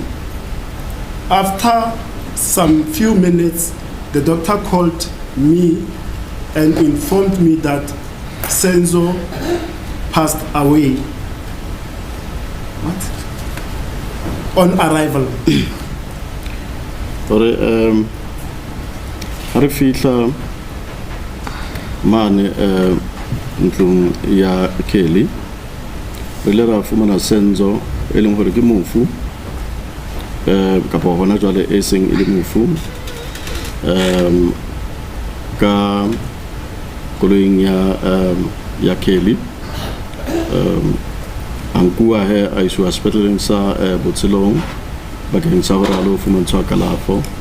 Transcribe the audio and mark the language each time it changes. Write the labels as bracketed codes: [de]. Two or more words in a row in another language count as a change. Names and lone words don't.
[en] After some few minutes, the doctor called me and informed me that Senzo passed away. What? On arrival. [st] Re fihla mane ntlong ya Kelly re le ra fumana Senzo e leng hore ke mofu kapa hona jwale e seng e le mofu ka koloing ya Kelly ankua he a iswa sepetleleng sa Botselong bakeng sa hore a lo fumantshwa kalafo